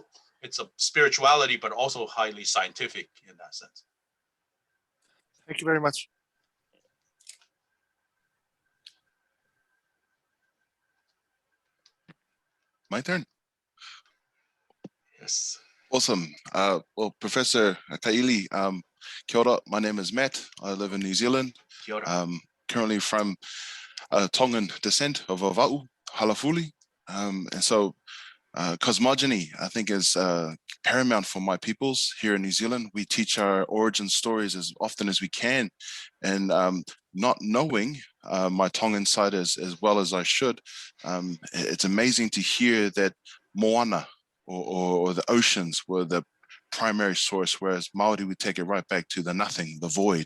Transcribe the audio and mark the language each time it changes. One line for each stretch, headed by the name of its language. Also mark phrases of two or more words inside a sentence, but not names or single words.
English: It's a spirituality, but also highly scientific in that sense. Thank you very much. My turn. Yes. Awesome. Well, Professor Ka'ili,
Māori: kia ora.
English: My name is Matt. I live in New Zealand.
Māori: Kia ora.
English: Currently from Tongan descent of Vava'u, Halafuli. And so cosmogony, I think, is paramount for my peoples here in New Zealand. We teach our origin stories as often as we can, and not knowing my Tongan side as well as I should, it's amazing to hear that moana or the oceans were the primary source, whereas Maori would take it right back to the nothing, the void.